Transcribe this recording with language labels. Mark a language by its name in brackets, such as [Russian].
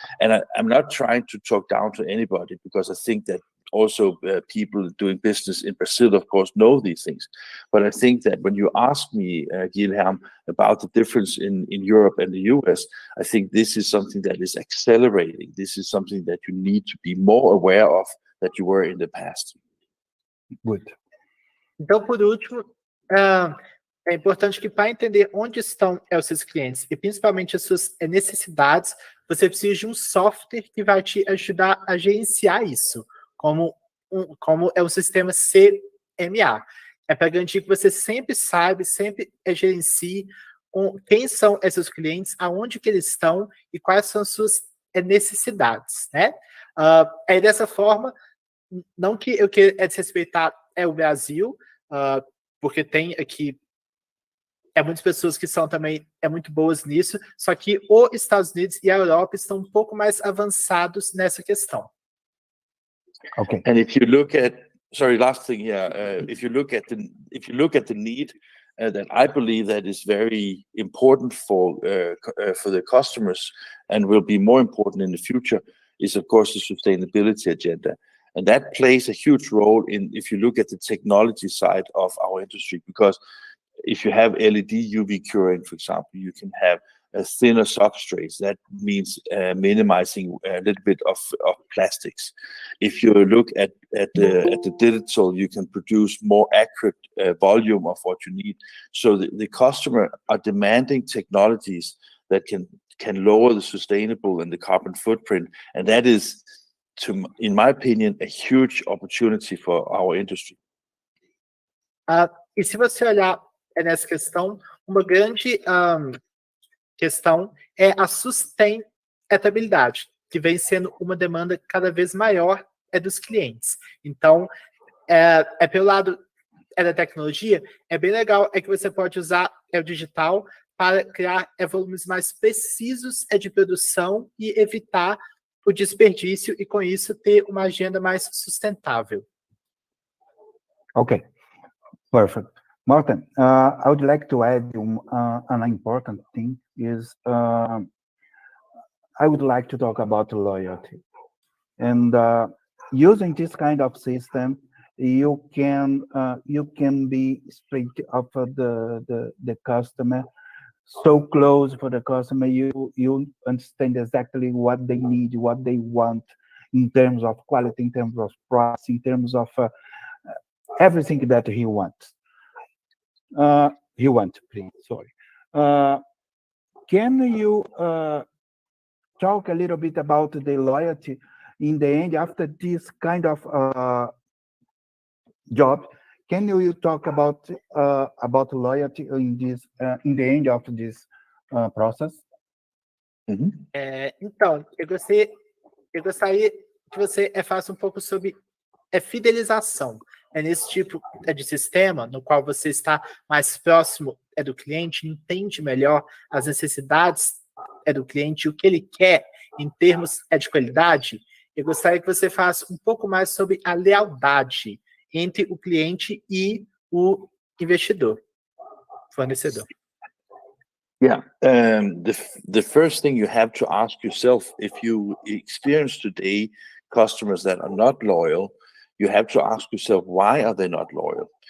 [English] And I'm not trying to talk down to anybody, because I think that also people doing business in Brazil, of course, know these things. But I think that when you ask me, Guilherme, about the difference in Europe and the US, I think this is something that is accelerating. This is something that you need to be more aware of that you were in the past. Good. [Portuguese] Então, por último, é importante que, para entender onde estão os seus clientes e principalmente as suas necessidades, você precisa de um software que vai te ajudar a gerenciar isso, como é o sistema CMA. É para garantir que você sempre sabe, sempre gerencie quem são esses clientes, aonde que eles estão e quais são as suas necessidades, né? Dessa forma, não que eu queira desrespeitar o Brasil, porque tem aqui muitas pessoas que são também muito boas nisso, só que os Estados Unidos e a Europa estão um pouco mais avançados nessa questão. [English] Okay. And if you look at, last thing here, if you look at the need that I believe that is very important for the customers and will be more important in the future is, of course, the sustainability agenda. And that plays a huge role if you look at the technology side of our industry, because if you have LED UV curing, for example, you can have a thinner substrates. That means minimizing a little bit of plastics. If you look at the digital, you can produce more accurate volume of what you need. So the customer are demanding technologies that can lower the sustainable and the carbon footprint, and that is, in my opinion, a huge opportunity for our industry. [Portuguese] E se você olhar nessa questão, uma grande questão é a sustentabilidade, que vem sendo uma demanda cada vez maior dos clientes. Então, pelo lado da tecnologia, é bem legal que você pode usar o digital para criar volumes mais precisos de produção e evitar o desperdício e, com isso, ter uma agenda mais sustentável. [English] Okay, perfect. Martin, I would like to add an important thing is I would like to talk about loyalty. And using this kind of system, you can be straight up for the customer, so close for the customer. You understand exactly what they need, what they want in terms of quality, in terms of price, in terms of everything that he wants. Please, sorry. Can you talk a little bit about the loyalty in the end after this kind of job? can you talk about loyalty in this in the end of this process? [Portuguese] Então, eu gostaria que você faça um pouco sobre fidelização. É nesse tipo de sistema no qual você está mais próximo do cliente, entende melhor as necessidades do cliente, o que ele quer em termos de qualidade. Eu gostaria que você faça um pouco mais sobre a lealdade entre o cliente e o investidor, fornecedor. [English] Yeah, the first thing you have to ask yourself, if you experience today customers that are not loyal, you have to ask yourself, why are they not loyal?